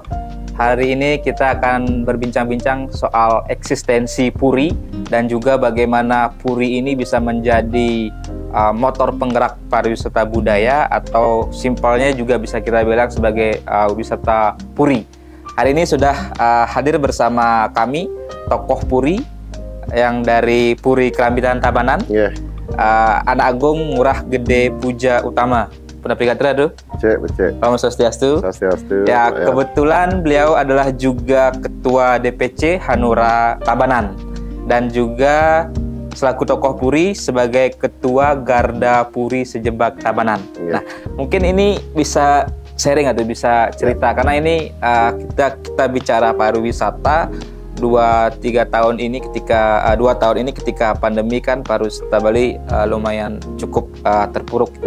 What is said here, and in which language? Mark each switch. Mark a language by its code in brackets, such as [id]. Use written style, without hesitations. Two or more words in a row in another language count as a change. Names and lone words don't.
[id] Hari ini kita akan berbincang-bincang soal eksistensi Puri dan juga bagaimana Puri ini bisa menjadi motor penggerak pariwisata budaya atau simpelnya juga bisa kita bilang sebagai wisata Puri. Hari ini sudah hadir bersama kami tokoh Puri yang dari Puri Kerambitan Tabanan, Anak Agung Ngurah Gede Puja Utama. Pendampingan tuh? Becek. [sa] Om Swastiastu. Swastiastu. [id] Ya, kebetulan beliau adalah juga Ketua DPC Hanura Tabanan dan juga selaku tokoh Puri sebagai Ketua Garda Puri Sejebak Tabanan. Nah, mungkin ini bisa sharing atau bisa cerita karena ini kita bicara pariwisata 2 tahun ini ketika pandemi kan pariwisata Bali lumayan cukup terpuruk gitu.